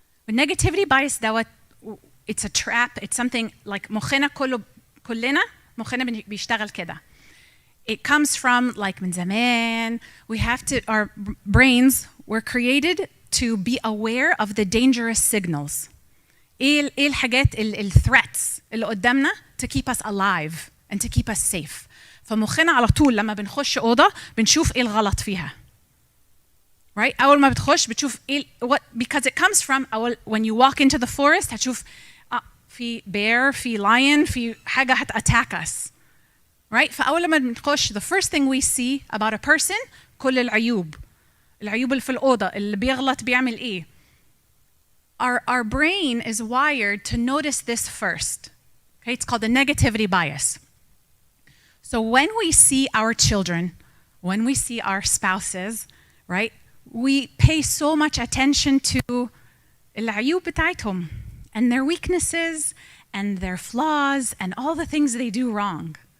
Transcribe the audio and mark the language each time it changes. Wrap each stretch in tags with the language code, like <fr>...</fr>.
<en>Negativity bias دوت it's a trap, it's something like</en> <ar>مخنا كلنا مخنا بيشتغل كده.</ar> <en>It comes from like</en> <ar>من زمان,</ar> <en>our brains were created to be aware of the dangerous signals.</en> <ar>إيه الحاجات</ar> <en>threats</en> <ar>اللي قدامنا</ar> <en>to keep us alive and to keep us safe.</en> <ar>فمخنا على طول لما بنخش أوضة بنشوف إيه الغلط فيها.</ar> <en>Right?</en> <ar>أول ما بتخش بتشوف</ar> <en>because it comes from when you walk into the forest هتشوف في bear, في lion,</en> <ar>في حاجة</ar> <en>attack us. Right?</en> <ar>فأول لما بنخش</ar> <en>the first thing we see about a person</en> <ar>كل العيوب اللي في الأوضة اللي بيغلط بيعمل إيه.</ar> <en>Our brain is wired to notice this first. Okay? It's called the negativity bias. So when we see our children, when we see our spouses, right? We pay so much attention to</en> <ar>العيوب بتاعتهم</ar> <en>and their weaknesses and their flaws and all the things they do wrong.</en>